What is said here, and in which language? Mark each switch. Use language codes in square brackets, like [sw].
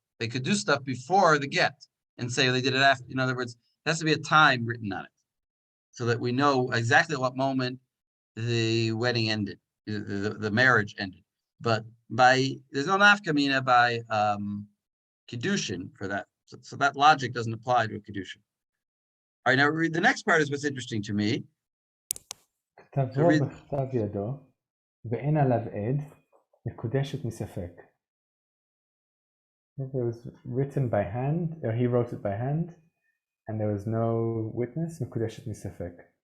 [en] They could do stuff before the get and say they did it after. In other words, there has to be a time written on it so that we know exactly at what moment the wedding ended, the marriage ended. But there's no nafkamina by Kiddushin for that. So that logic doesn't apply to a Kiddushin. All right, now the next part is what's interesting to me. [he] כתבו בכתב ידו, ואין עליו עד, מקודשת מספק. [en] It was written by hand, or he wrote it by hand, and there was no witness, [he] מקודשת מספק.